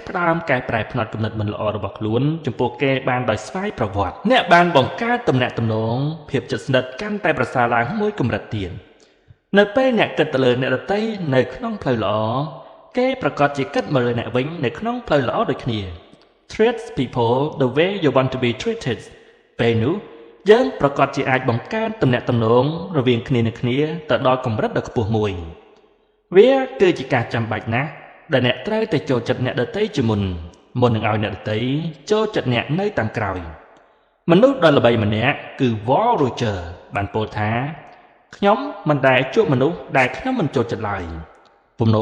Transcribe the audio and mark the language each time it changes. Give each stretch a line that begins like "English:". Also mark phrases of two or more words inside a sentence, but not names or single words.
Khmer: ផ្ដើមកែប្រែផ្នត់គំនិតមិនល្អរបស់ខ្លួនចំពោះគេបានដោយស្វ័យប្រវត្តិអ្នកបានបង្កើតទំនាក់ទំនងភាពជិតស្និទ្ធកាន់តែប្រសើរឡើងមួយកម្រិតទៀតនៅពេលអ្នកគិតទៅលើអ្នកដទៃនៅក្នុងផ្លូវល្អគេប្រកាសជាគិតមកលើអ្នកវិញនៅក្នុងផ្លូវល្អដូចគ្នា
English: Treat people the way you want to be treated
Khmer: ពេលនោះយើងប្រកាសជាអាចបង្កើតទំនាក់ទំនងរ វាងគ្នានឹងគ្នាទៅដល់កម្រិតដ៏ខ្ពស់មួយវាគឺជាការចាំបាច់ណាស់ដែលអ្នកត្រូវតែចូលចិត្តអ្នកដទៃជាមុននឹងឲ្យអ្នកដទៃចូលចិត្តអ្នកនៅតាមក្រោយមនុស្សដ៏ល្បីម្នាក់គឺ Wall Roger បានពោលថាខ្ញុំមិនដែលជួបមនុស្សដែលខ្ញុំមិនចូលចិត្តឡើយពំនោ